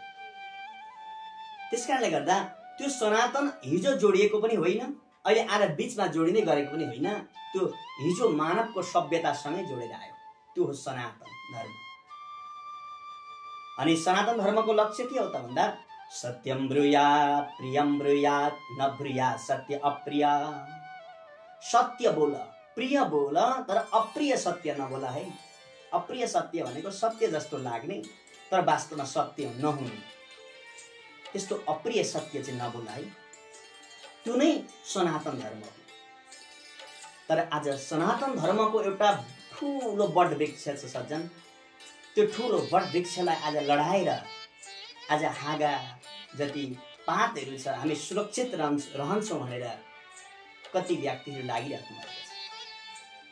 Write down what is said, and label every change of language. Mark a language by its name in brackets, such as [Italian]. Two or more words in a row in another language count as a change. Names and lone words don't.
[Nepali] त्यसकारणले गर्दा त्यो सनातन हिजो जोडिएको पनि होइन, अहिले आएर बीचमा जोडिँदै गरेको पनि होइन, त्यो हिजो मानवको सभ्यतासँगै जोडेर आयो, त्यो हो सनातन धर्म। अनि सनातन धर्मको लक्ष्य के हो त भन्दा [Sanskrit] सत्यम ब्रूयात प्रियम ब्रूयात न ब्रूयात सत्य अप्रिय। [Nepali] सत्य बोल, प्रिय बोल, तर अप्रिय सत्य नबोल है। अप्रिय सत्य भनेको सत्य जस्तो लाग्ने तर वास्तवमा सत्य नहुने, त्यस्तो अप्रिय सत्य चाहिँ नबोल है। त्यो नै सनातन धर्म हो। तर आज सनातन धर्मको एउटा ठुलो बड वृक्ष छ सज्जन, त्यो ठुलो बड वृक्षलाई आज लडाएर आज हाँगा जति पातहरू छ हामी सुरक्षित रहन्छौँ भनेर कति व्यक्तिहरू लागिराख्नु भएको छ।